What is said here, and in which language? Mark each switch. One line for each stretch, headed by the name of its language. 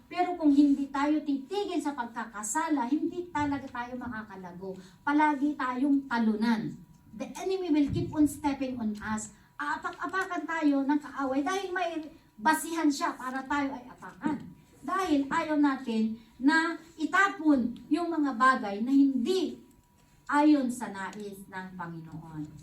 Filipino: Pero kung hindi tayo titigil sa pagkakasala, hindi talaga tayo makakalago. Palagi tayong talunan.
English: The enemy will keep on stepping on us.
Filipino: Apak-apakan tayo ng kaaway dahil may basihan siya para tayo ay apakan. Dahil ayaw natin na itapon yung mga bagay na hindi ayon sa nais ng Panginoon.